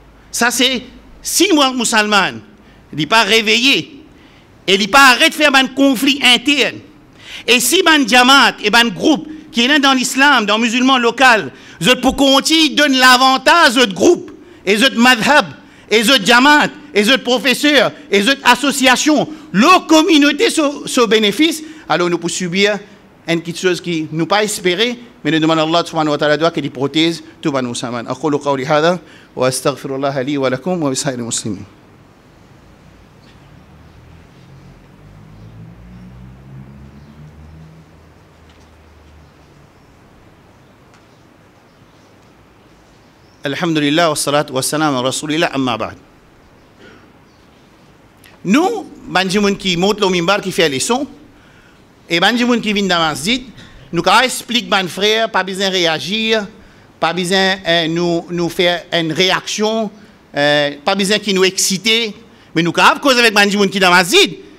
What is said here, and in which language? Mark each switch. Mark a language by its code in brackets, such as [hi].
[fr] Ça, c'est. Si moi, musulman, il n'est pas réveillé, et il n'est pas arrêté de faire un conflit interne, et si un jamaat et un groupe qui est dans l'islam, dans le musulman local, pour continuer donne l'avantage aux groupe, et aux madhab, et aux jamaat, et aux professeurs, et aux associations, leur communauté ce bénéfice, alors nous pouvons subir une petite chose qui nous pas espérée, mais nous demandons à Allah [ar] subhanahu wa ta'ala [fr] qu'il protège tout le musulman. [ar] أقول قولي هذا وأستغفر الله لي ولكم ولسائر المسلمين. الحمد لله والصلاة والسلام على رسول الله أما بعد. [fr] Nous, les qui montent le mimbar qui fait les sons, et les gens qui viennent dans la masjid, nous expliquons à nos frères, pas besoin de réagir, pas besoin nous faire une réaction, pas besoin qu'ils nous excitent, mais nous avons cause avec les gens qui sont dans la masjid.